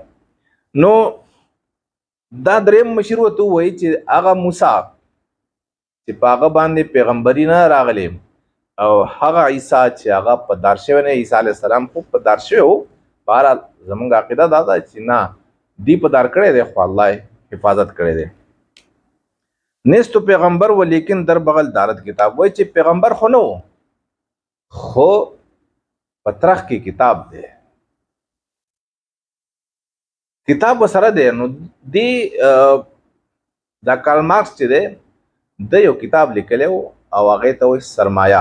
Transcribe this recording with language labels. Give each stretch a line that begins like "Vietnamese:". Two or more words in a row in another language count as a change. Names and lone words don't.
Pashto: نو دا دریم مشر ورته وایي چې هغه موسی چې په هغه باندې پیغمبري نه راغلی او هغه عیسی چې هغه په دار شوی نه، عیسی
Arabic: علیه السلام
Pashto: خو په دار شوی و. بهرحال زمونږ عقیده دا ده چې نه، دی په دار کړی دی خو الله حفاظت کړی دی.
Persian: نیستو پیغمبر و لیکن در بغل دارت کتاب.
Pashto: وایي چې پیغمبر خو نه و خو په ترخ کې کتاب دی، کتاب وسره دی. نو دی دا کارل مارکس چې دی د یو کتاب لیکلی و او هغې ته وایي سرمایه.